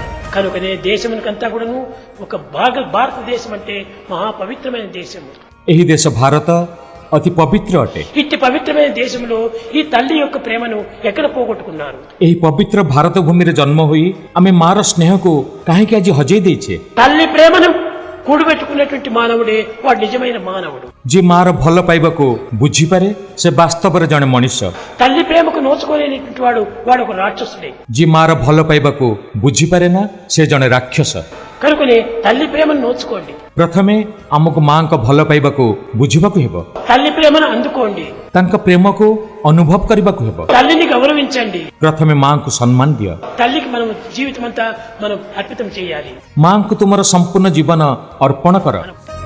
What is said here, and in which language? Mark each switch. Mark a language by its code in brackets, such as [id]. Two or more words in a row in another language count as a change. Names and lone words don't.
[te] కనుకనే దేశమునకంతా కూడాను ఒక భారతదేశం అంటే మహాపవిత్రమైన దేశము. [or] ଏହି ଦେଶ ଭାରତ ଅତି ପବିତ୍ର ଅଟେ। [te] ఇట్టి పవిత్రమైన దేశంలో ఈ తల్లి యొక్క ప్రేమను ఎక్కడ పోగొట్టుకున్నారు? [or] ଏହି ପବିତ୍ର ଭାରତ ଭୂମିରେ ଜନ୍ମ ହୋଇ ଆମେ ମାର ସ୍ନେହକୁ କାହିଁକି ଆଜି ହଜେଇ ଦେଇଛେ? [te] తల్లి ప్రేమను కూడబెట్టుకున్నటువంటి మానవుడే వాడు నిజమైన మానవుడు. [or] ଯିଏ ମାର ଭଲ ପାଇବାକୁ ବୁଝିପାରେ ସେ ବାସ୍ତବରେ ଜଣେ ମଣିଷ। [te] తల్లి ప్రేమకు నోచుకోలేనటువంటి వాడు ఒక రాక్షసుడే. [or] ଯିଏ ମାର ଭଲ ପାଇବାକୁ ବୁଝିପାରେ ନା ସେ ଜଣେ ରାକ୍ଷସ। [te] కనుకనే తల్లి ప్రేమను నోచుకోండి. [or] ପ୍ରଥମେ ଆମକୁ ମାଙ୍କ ଭଲ ପାଇବାକୁ ବୁଝିବାକୁ ହେବ, [te] తల్లి ప్రేమను అందుకోండి. [or] ତାଙ୍କ ପ୍ରେମକୁ ଅନୁଭବ କରିବାକୁ ହେବ। [te] తల్లిని గౌరవించండి. [or] ପ୍ରଥମେ ମାଙ୍କୁ ସମ୍ମାନ ଦିଅ। [te] తల్లికి మనం జీవితం అంతా మనం అర్పితం చేయాలి. [or] ମାଙ୍କୁ ତୁମର ସମ୍ପୂର୍ଣ୍ଣ ଜୀବନ ଅର୍ପଣ କର।